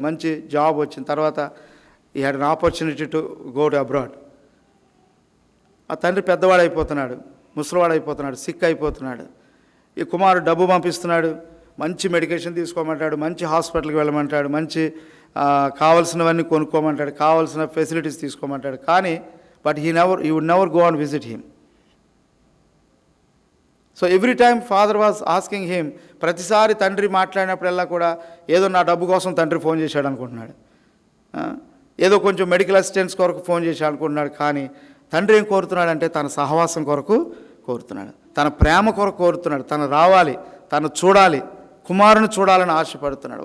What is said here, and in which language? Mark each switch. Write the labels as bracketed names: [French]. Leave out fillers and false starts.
[Telugu] మంచి జాబ్ వచ్చిన తర్వాత [English] ఈ had an opportunity to go to abroad. [Telugu] ఆ తండ్రి పెద్దవాడైపోతున్నాడు, ముసలివాడైపోతున్నాడు, సిక్ అయిపోతున్నాడు. ఈ కుమారుడు డబ్బు పంపిస్తున్నాడు, మంచి మెడికేషన్ తీసుకోమంటాడు, మంచి హాస్పిటల్కి వెళ్ళమంటాడు, మంచి కావాల్సినవన్నీ కొనుక్కోమంటాడు, కావాల్సిన ఫెసిలిటీస్ తీసుకోమంటాడు. కానీ [English] he would never go and visit him. So every time father was asking him. [Telugu] ప్రతిసారి తండ్రి మాట్లాడినప్పుడల్లా కూడా ఏదో నా డబ్బు కోసం తండ్రి ఫోన్ చేశాడు అనుకుంటున్నాడు, ఏదో కొంచెం మెడికల్ అసిస్టెన్స్ కొరకు ఫోన్ చేశాడు అనుకుంటున్నాడు. కానీ తండ్రి ఏం కోరుతున్నాడంటే, తన సహవాసం కొరకు కోరుతున్నాడు, తన ప్రేమ కొరకు కోరుతున్నాడు, తను రావాలి, తను చూడాలి, కుమారుని చూడాలని ఆశపడుతున్నాడు.